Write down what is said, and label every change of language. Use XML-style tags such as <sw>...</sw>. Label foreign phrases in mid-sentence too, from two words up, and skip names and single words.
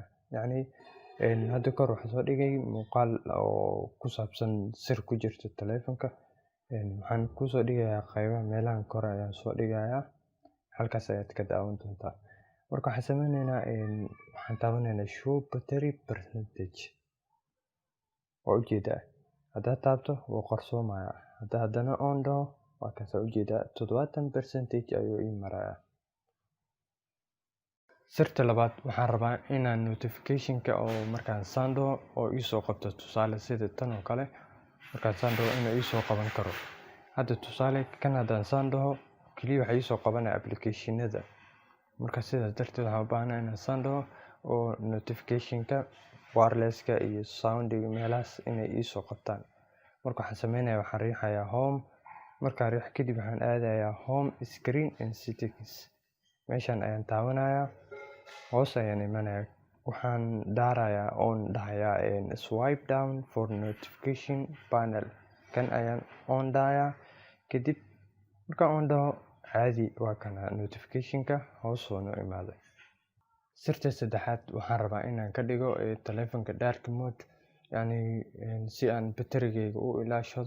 <so>yani hadda kor waxaan soo dhigay muuqaal oo ku saabsan sir ku jirta taleefanka. waxaan kusoo dhigayaa qaybaha meelahan kore ayaan soo dhigayaa, halkaas ayaad ka daawan doontaa. marka waxaan sameynaynaa, waxaan taabanaynaa</so> <en>show battery percentage.</en> <so>waa ujeedaa haddaad taabto wuu qarsoomayaa. haddana on dhaho waa kaasaa ujeedaa 70% ayuu ii marayaa. sirta labaad, waxaan rabaa inaan notification-ka oo markaan sando oo iisoo qabto. tusaale sida tan oo kale, markaan sando inuu iisoo qaban karo. hadda tusaale kan haddaan sandaho keliya waxay iisoo qabanaya application-nada. marka sidaas darteed waxaan u baahanahay inaan sandaho oo notification-ka wireless-ka iyo sound-iga meelahaas inay iisoo qabtaan. marka waxaan sameynayaa, waxaan riixayaa home. markaan riix kadib waxaan aadayaa</so> <en>home screen and settings.</en> <so>meeshaan ayaan taabanayaa, hoos ayaan imanayaa. waxaan daarayaa oon dhahayaa</so> <en>swipe down for notification panel.</en> <so>kan ayaan on dhahayaa. kadib markaan on dhaho caadi waa kana notification-ka hoos soo noo imaaday. sirta saddexaad, waxaan rabaa inaan ka dhigo taleefanka</so> <en>dark mode,</en> <so>yani si aan batterigayga u ilaashado.</so>